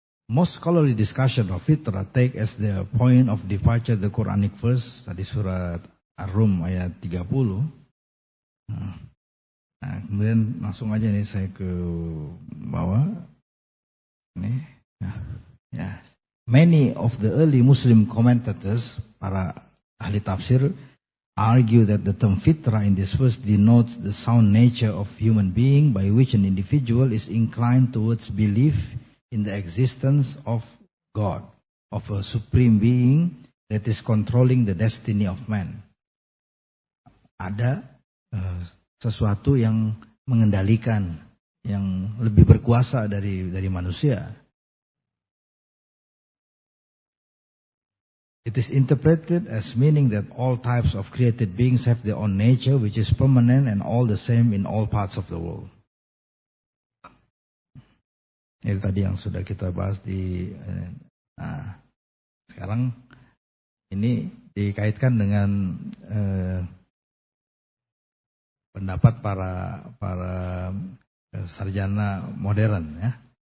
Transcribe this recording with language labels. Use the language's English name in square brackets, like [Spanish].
[English] Most scholarly discussion of fitrah take as the point of departure the Quranic verse, [Indonesian] tadi surat Ar-Rum ayat 30. Nah, kemudian langsung aja nih saya ke bawah. Nih, ya. [English] Many of the early Muslim commentators, [Indonesian] para ahli tafsir, [English] argue that the term fitrah in this verse denotes the sound nature of human being by which an individual is inclined towards belief in the existence of God, of a supreme being that is controlling the destiny of man. [Indonesian] Ada sesuatu yang mengendalikan, yang lebih berkuasa dari manusia. [English] It is interpreted as meaning that all types of created beings have their own nature which is permanent and all the same in all parts of the world. [Indonesian] Itu tadi yang sudah kita bahas di sekarang ini dikaitkan dengan pendapat para sarjana modern, ya.